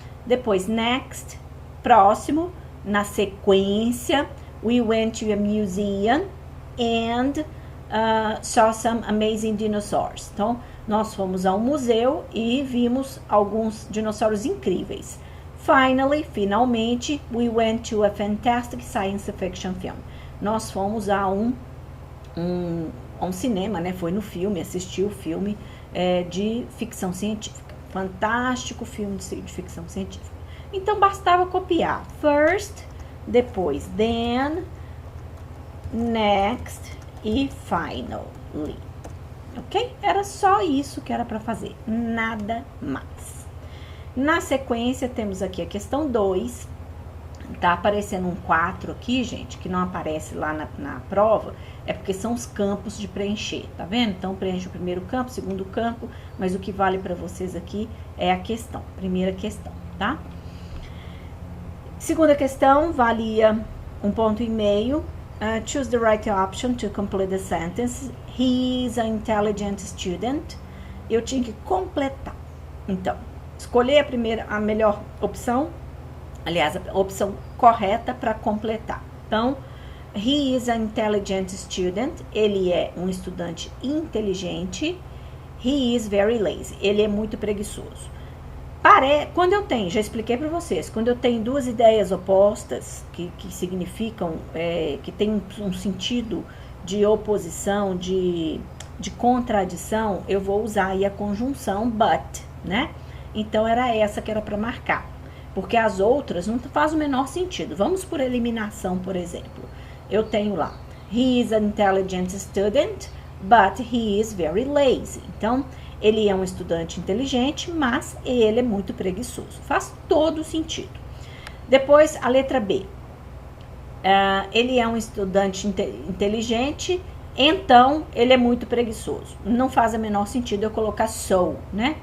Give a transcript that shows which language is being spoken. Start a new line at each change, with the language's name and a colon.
Portuguese: Depois,
English: next,
Portuguese: próximo, na sequência,
English: we went to a museum and saw some amazing dinosaurs.
Portuguese: Então, nós fomos ao museu e vimos alguns dinossauros incríveis. Finalmente,
English: we went to a fantastic science fiction film.
Portuguese: Nós fomos a um cinema, né? Foi no filme, assistiu o filme de ficção científica. Fantástico filme de ficção científica. Então, bastava copiar. First, depois then, next e finally. Ok? Era só isso que era para fazer, nada mais. Na sequência, temos aqui a questão 2. Tá aparecendo um 4 aqui, gente, que não aparece lá na prova, é porque são os campos de preencher, tá vendo? Então, preenche o primeiro campo, segundo campo, mas o que vale para vocês aqui é a questão, primeira questão, tá? Segunda questão, valia 1,5 ponto.
English: Choose the right option to complete the sentence. He is an intelligent student.
Portuguese: Eu tinha que completar. Então, escolher a melhor opção. aliás, a opção correta para completar. Então,
English: he is an intelligent student,
Portuguese: ele é um estudante inteligente.
English: He is very lazy,
Portuguese: ele é muito preguiçoso. Quando eu tenho, já expliquei para vocês, quando eu tenho duas ideias opostas, que significam, que tem um sentido de oposição, de contradição, eu vou usar aí a conjunção but, né? Então, era essa que era para marcar, porque as outras não faz o menor sentido. Vamos por eliminação, por exemplo. Eu tenho lá,
English: he is an intelligent student, but he is very lazy.
Portuguese: Então, ele é um estudante inteligente, mas ele é muito preguiçoso. Faz todo sentido. Depois, a letra B. Ele é um estudante inteligente, então ele é muito preguiçoso. Não faz o menor sentido eu colocar so, né?